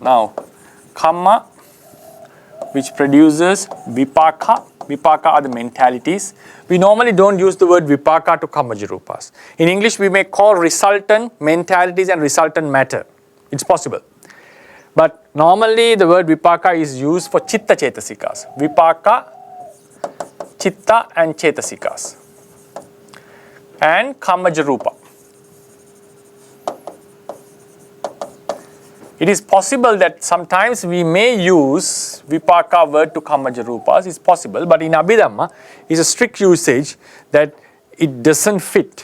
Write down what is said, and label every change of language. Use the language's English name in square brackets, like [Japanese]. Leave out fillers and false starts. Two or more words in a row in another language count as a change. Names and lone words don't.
[English] Now, karma which produces vipaka. Vipaka are the mentalities. We normally don't use the word vipaka to [Pali] kamaja rupas. [English] In English, we may call resultant mentalities and resultant matter. It's possible. But normally the word vipaka is used for [Pali] chitta chetasikas. Vipaka, chitta and chetasikas. [English] And [Pali] kamaja rupa. [English] It is possible that sometimes we may use vipaka word to [Pali] kamaja rupas. [English] It's possible, but in Abhidhamma, it's a strict usage that it doesn't fit.